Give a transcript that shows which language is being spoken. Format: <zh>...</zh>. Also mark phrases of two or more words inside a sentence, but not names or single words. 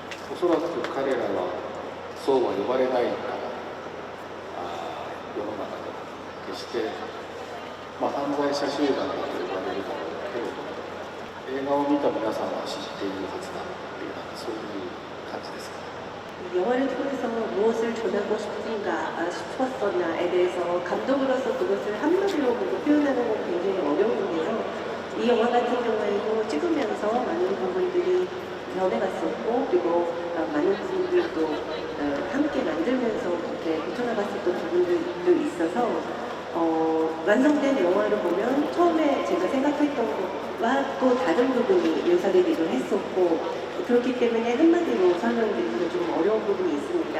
<ja>おそらく彼らはそうは呼ばれないから世の中で決して、犯罪者集団だと呼ばれるだろうけれども、映画を見た皆さんは知っているはずだっていうそういう感じですかね。</ja> <ko>영화를 통해서 무엇을 전하고 싶었었나에 대해서 감독으로서 그것을 한마디로 표현하는 건 굉장히 어려운데요. 이 영화 같은 경우에도 찍으면서 많은 부분들이 변해갔었고 그리고 많은 부분들도 함께 만들면서 그렇게 고쳐나갔었던 부분들도 있어서 완성된 영화를 보면 처음에 제가 생각했던 것과 또 다른 부분이 묘사되기도 했었고 그렇기 때문에 한마디로 설명드리기가 좀 어려운 부분이 있습니다.</ko>